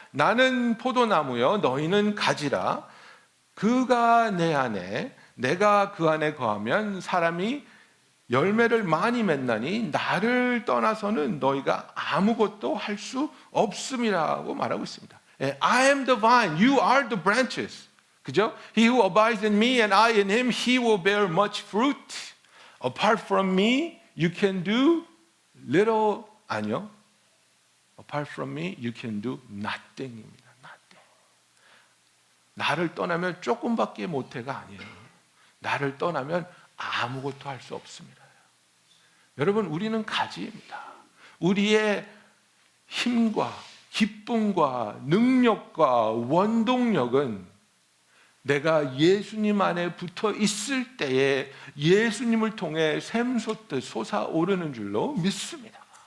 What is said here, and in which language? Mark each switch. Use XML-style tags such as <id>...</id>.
<ko>나는 포도나무여 너희는 가지라. 그가 내 안에 내가 그 안에 거하면 사람이 열매를 많이 맺나니 나를 떠나서는 너희가 아무것도 할 수 없음이라고 말하고 있습니다.</ko> <en>I am the vine, you are the branches.</en> <ko>그죠?</ko> <en>He who abides in me and I in him, he will bear much fruit. Apart from me, you can do little.</en> <ko>아니요.</ko> <en>Apart from me, you can do nothing입니다. Nothing.</en> <ko>나를 떠나면 조금밖에 못해가 아니에요. 나를 떠나면 아무것도 할 수 없습니다. 여러분, 우리는 가지입니다. 우리의 힘과 기쁨과 능력과 원동력은 내가 예수님 안에 붙어 있을 때에 예수님을 통해 샘솟듯 솟아오르는 줄로 믿습니다.</ko>